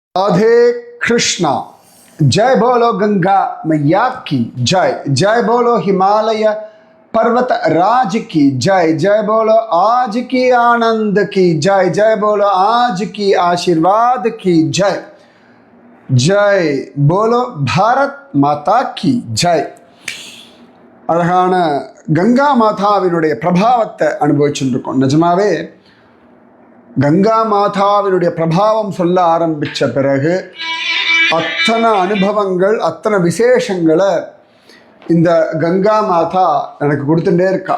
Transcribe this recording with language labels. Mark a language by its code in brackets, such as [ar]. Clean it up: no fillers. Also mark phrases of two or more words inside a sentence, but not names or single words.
[hi] राधे कृष्णा। जय बोलो गंगा मैया की जय। जय बोलो हिमालय पर्वत राज की जय। जय बोलो आज की आनंद की जय। जय बोलो आज की आशीर्वाद की जय। जय बोलो भारत माता की जय। [ta] அழகான கங்கா மாதாவினுடைய பிரபாவத்தை அனுபவிச்சுருக்கோம். நிஜமாவே கங்கா மாதாவினுடைய பிரபாவம் சொல்ல ஆரம்பித்த பிறகு அத்தனை அனுபவங்கள், அத்தனை விசேஷங்களை இந்த கங்கா மாதா எனக்கு கொடுத்துட்டே இருக்கா.